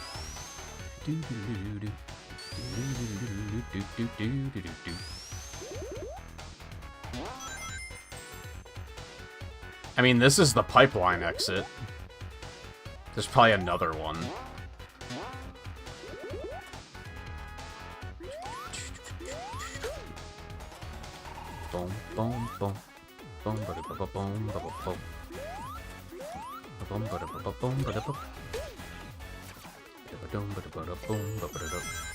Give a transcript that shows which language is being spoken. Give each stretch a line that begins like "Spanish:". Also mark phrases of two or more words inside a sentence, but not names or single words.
English: I mean, this is the pipeline exit. There's probably another one. Boom, boom, boom. Boom, ba ba boom, ba boom. Boom, ba boom, ba boom. Boom, ba boom, ba boom.